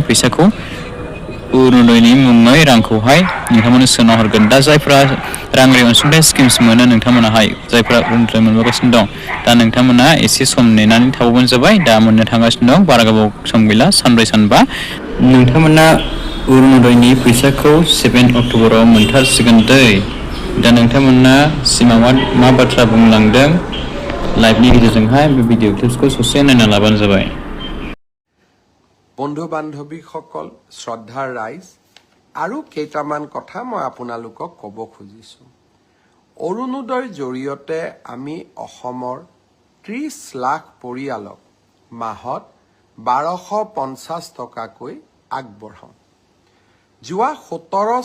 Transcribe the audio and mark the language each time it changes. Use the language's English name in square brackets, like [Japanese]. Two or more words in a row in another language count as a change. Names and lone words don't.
[Bodo] फैसाखौ अरुणोदयनि मुङै रांखौहाय नोंथांमोननो सोना हरगोन दा जायफ्रा राङारि अनसुंथाइ स्किम्स मोनो नोंथांमोनाहाय जायफ्रा अरुणोदय मोनबोगासिनो दं दा नोंथांमोना एसे सम नेनानै थाबावबानो जाबाय दा मोननो थांगासिनो दं बारा गोबाव सम गैला सानब्रै सानबा नोंथांमोना अरुणोदयनि फैसाखौ 7 अक्ट'बराव मोनथारसिगोन दा नोंथांमोना सिमाङा मा बाथ्रा बुंलांदों लाइभनि गेजेरजोंहाय बे भिडिअ क्लिप्सखौ ससे नायना लाबानो जाबाय [Assamese] बंधु बान्धवीসকল শ্ৰদ্ধাৰ ৰাইজ আৰু কেইটামান কথা মই আপোনালোকক ক'ব খুজিছো অৰুণোদয়ৰ জৰিয়তে আমি অসমৰ 30 লাখ পৰিয়ালক মাহত 1250 টকাকৈ আগবঢ়াম যোৱা 17